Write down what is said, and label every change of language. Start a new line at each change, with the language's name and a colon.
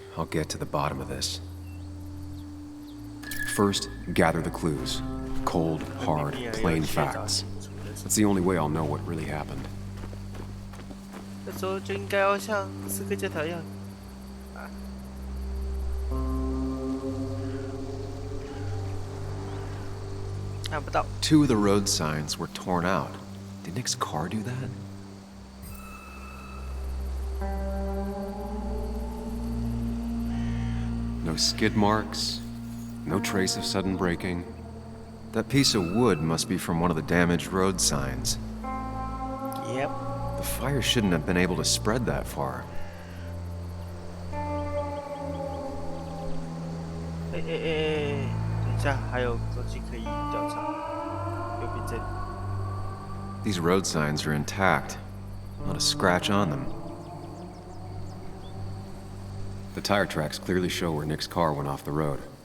English: get to the bottom of this. First, gather the clues. Cold, hard, plain facts. That's the only way I'll know what really happened.
Chinese: 这时候就应该要像刺客教条一样，看不到。
English: Two of the road signs were torn out. Did Nick's car do that? No skid marks, no trace of sudden braking. That piece of wood must be from one of the damaged road signs. Yep. The fire shouldn't have been able to spread that far.
Chinese: 等一下，还有东西可以调查，右边这里。
English: These road signs are intact, not a scratch on them. The tire tracks clearly show where Nick's car went off the road.